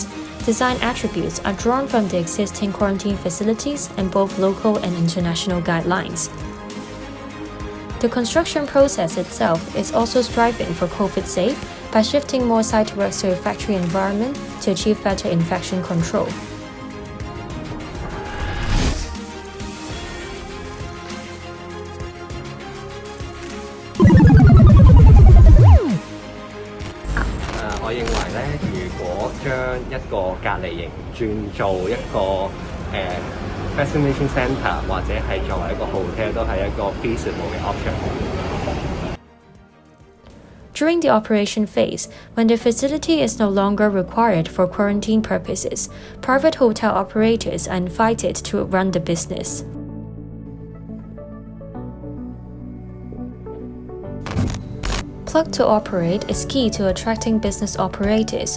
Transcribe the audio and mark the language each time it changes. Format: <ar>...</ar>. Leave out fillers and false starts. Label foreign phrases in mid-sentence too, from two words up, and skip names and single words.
<en>Design attributes are drawn from the existing quarantine facilities and both local and international guidelines. The construction process itself is also striving for COVID-safe by shifting more site works to a factory environment to achieve better infection control.</en> <yue>我認為咧，如果將一個隔離營轉做一個</yue> <en>vaccination center</en> <yue>或者係作為一個 hotel 都係一個 feasible 嘅 option。</yue> <en>During the operation phase, when the facility is no longer required for quarantine purposes, private hotel operators are invited to run the business. Plug to operate is key to attracting business operators.</en>